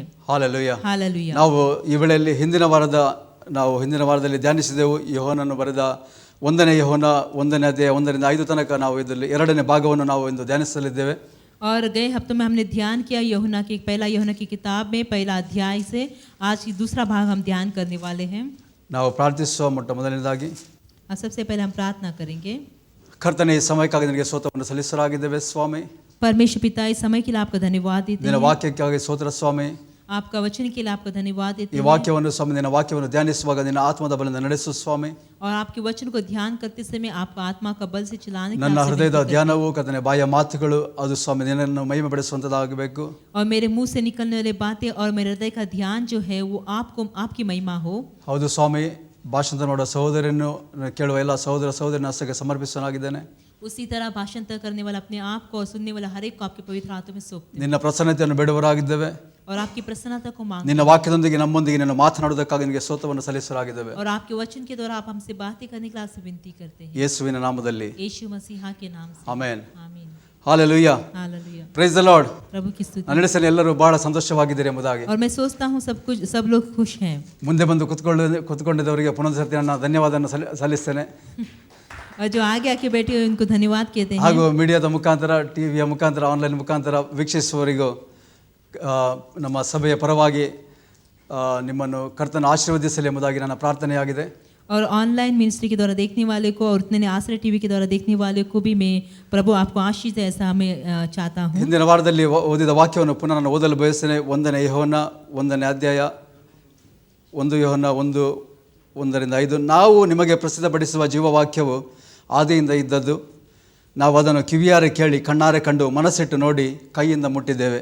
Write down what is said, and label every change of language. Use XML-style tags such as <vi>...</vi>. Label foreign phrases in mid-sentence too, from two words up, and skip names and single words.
<kn>ಹಾಲೆಲೂಯಾ.</kn> <hi>हालेलुया.</hi> <kn>ನಾವು ಈ ವೇಳೆಯಲ್ಲಿ ಹಿಂದಿನ ವಾರದಲ್ಲಿ ಧ್ಯಾನಿಸಿದೆವು ಯೋಹಾನನು ಬರೆದ 1ನೇ ಯೋಹಾನ 1ನೇ ಅಧ್ಯಾಯ 1ರಿಂದ 5 ತನಕ ನಾವು ಇದರಲ್ಲಿ 2ನೇ ಭಾಗವನ್ನು ನಾವು ಇಂದು ಧ್ಯಾನಿಸಲಿದ್ದೇವೆ.</kn> <hi>और गए हफ्तों में हमने ध्यान किया पहला यूहन्ना की किताब में पहला अध्याय से आज की दूसरा भाग हम ध्यान करने वाले हैं.</hi> <kn>ನಾವು ಪ್ರಾರ್ಥಿಸುವ ಮೊದಲನೇದಾಗಿ</kn> <hi>सबसे पहले हम प्रार्थना करेंगे.</hi> <kn>ಕರ್ತನೇ, ಈ ಸಮಯಕ್ಕಾಗಿ ನಿನಗೆ ಸ್ತೋತ್ರವನ್ನು ಸಲ್ಲಿಸಲಾಗಿದ್ದೇವೆ ಸ್ವಾಮಿ.</kn> <hi>परमेश्वर पिता, इस समय के लिए आपका धन्यवाद देते</hi> <kn>ನಿನ್ನ</kn> <hi>हैं.</hi> <kn>ವಾಕ್ಯಕ್ಕಾಗಿ ಸ್ತೋತ್ರ ಸ್ವಾಮಿ.</kn> <hi>आपका वचन के लिए आपका धन्यवाद देते</hi> <kn>ಈ</kn> <hi>हैं.</hi> <kn>ವಾಕ್ಯವನ್ನು ಸ್ವಾಮಿ, ನಿನ್ನ ವಾಕ್ಯವನ್ನು ಧ್ಯಾನಿಸುವಾಗ ನಿನ್ನ ಆತ್ಮದ ಬಲದಿಂದ ನಡೆಸು ಸ್ವಾಮಿ.</kn> <hi>और आपके वचन को ध्यान करते समय आपका आत्मा का बल से चलाने की</hi> <kn>ನನ್ನ</kn> <hi>आपसे</hi> <kn>ಹೃದಯದ</kn> <hi>विनती करते</hi> <kn>ಧ್ಯಾನವು ಕರ್ತನೇ ಬಾಯ ಮಾತುಗಳು ಅದು ಸ್ವಾಮಿ ನಿನ್ನನ್ನು ಮಹಿಮೆ ಪಡಿಸುವಂತದ್ದಾಗಬೇಕು.</kn> <hi>हैं. और मेरे मुंह से निकलने वाली बातें और मेरे हृदय का ध्यान जो है वो आपकी महिमा हो.</hi> <kn>ಹೌದು ಸ್ವಾಮಿ, ಭಾಷಣ ಮಾಡುವ ಸಹೋದರನ್ನು ಕೇಳುವ ಎಲ್ಲ ಸಹೋದರನ ಹಸ್ತಕ್ಕೆ ಸಮರ್ಪಿಸಲಾಗಿದ್ದೇನೆ.</kn> <hi>उसी तरह भाषांतर करने वाला अपने आप को और सुनने वाला हर एक को आपके पवित्र हाथों में सौंपते हैं.</hi> <kn>ನಿನ್ನ ಪ್ರಸನ್ನತೆಯನ್ನು ಬೇಡುವರಾಗಿದ್ದೇವೆ.</kn> <hi>और आपकी प्रसन्नता को मांगते</hi> <kn>ನಿನ್ನ ವಾಕ್ಯದೊಂದಿಗೆ ನಮ್ಮೊಂದಿಗೆ ನಿನ್ನ ಮಾತನಾಡುವುದಕ್ಕಾಗಿ ನಿನಗೆ ಸ್ತೋತ್ರವನ್ನು ಸಲ್ಲಿಸಲಾಗಿದ್ದೇವೆ.</kn> <hi>हैं. और आपके वचन के द्वारा आप हमसे बातें करने के लिए आपसे विनती करते हैं.</hi> <kn>ಯೇಸುವಿನ ನಾಮದಲ್ಲಿ</kn> <hi>यीशु मसीहा के नाम से.</hi> <kn>ಆಮೆನ್.</kn> <hi>आमीन.</hi> <kn>ಹಾಲೆಲೂಯಾ.</kn> <hi>हालेलुया.</hi> <en>Praise the Lord.</en> <hi>प्रभु की स्तुति.</hi> <kn>ನನ್ನ ಹೆಸರು ಎಲ್ಲರೂ ಬಹಳ ಸಂತೋಷವಾಗಿದ್ದೀರಿ ಎಂಬುದಾಗಿ.</kn> <hi>और मैं सोचता हूँ सब लोग खुश हैं.</hi> <kn>ಮುಂದೆ ಬಂದು ಕುತ್ಕೊಂಡಿದ್ದವರಿಗೆ ಪುನಃ ನನ್ನ ಧನ್ಯವಾದವನ್ನು ಸಲ್ಲಿಸ್ತೇನೆ.</kn> <hi>और जो आगे आके बैठे हुए उनको धन्यवाद कहते हैं.</hi> <kn>ಹಾಗೂ ಮೀಡಿಯಾದ ಮುಖಾಂತರ, ಟಿವಿಯ ಮುಖಾಂತರ, ಆನ್ಲೈನ್ ಮುಖಾಂತರ ವೀಕ್ಷಿಸುವವರಿಗೂ ನಮ್ಮ ಸಭೆಯ ಪರವಾಗಿ ನಿಮ್ಮನ್ನು ಕರ್ತನ ಆಶೀರ್ವದಿಸಲಿ ಎಂಬುದಾಗಿ ನನ್ನ ಪ್ರಾರ್ಥನೆಯಾಗಿದೆ.</kn> <hi>और</hi> <en>online ministry</en> <hi>के द्वारा देखने वाले को और उतने आश्रय टीवी के द्वारा देखने वाले को भी मैं प्रभु आपको आशीष दे ऐसा मैं चाहता हूँ.</hi> <kn>ಹಿಂದಿನ ವಾರದಲ್ಲಿ ಓದಿದ ವಾಕ್ಯವನ್ನು ಪುನಃ ನಾನು ಓದಲು ಬಯಸ್ತೇನೆ. 1ನೇ ಯೋಹಾನ 1ನೇ ಅಧ್ಯಾಯ 1 ಯೋಹಾನ 1:1ರಿಂದ 5. ನಾವು ನಿಮಗೆ ಪ್ರಸಿದ್ಧಪಡಿಸುವ ಜೀವವಾಕ್ಯವು ಆದಿಯಿಂದ ಇದ್ದದ್ದು. ನಾವು ಅದನ್ನು ಕಿವಿಯಾರೆ ಕೇಳಿ ಕಣ್ಣಾರೆ ಕಂಡು ಮನಸ್ಸಿಟ್ಟು ನೋಡಿ ಕೈಯಿಂದ ಮುಟ್ಟಿದ್ದೇವೆ.</kn>